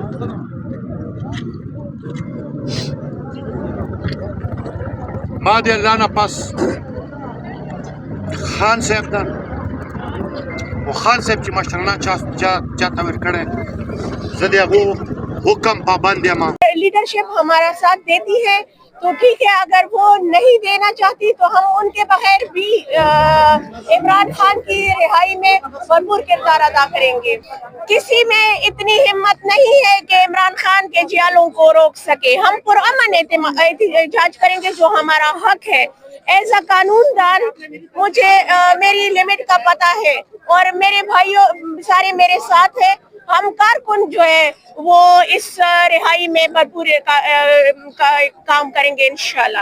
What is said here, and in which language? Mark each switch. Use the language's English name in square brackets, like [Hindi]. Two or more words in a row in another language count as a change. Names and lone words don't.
[Pashto] ما د الله نه پس خان صاحب ته او خان صاحب چې مشرانه چاته ورکړی زه د هغو حکم پابند یم [Urdu] لیڈرشپ ہمارا ساتھ دیتی ہے تو ٹھیک ہے اگر وہ نہیں دینا چاہتی تو ہم ان کے بغیر بھی عمران خان کی رہائی میں بھرپور کردار ادا کریں گے کسی میں اتنی ہمت نہیں ہے کہ عمران خان کے جیالوں کو روک سکے ہم پرامن احتجاج کریں گے جو ہمارا حق ہے [English] as a [Urdu] قانون دان مجھے میری لمٹ کا پتہ ہے اور میرے بھائیوں سارے میرے ساتھ ہیں ہم کارکن جو ہے وہ اس رہائی میں بھرپور کام کریں گے انشاءاللہ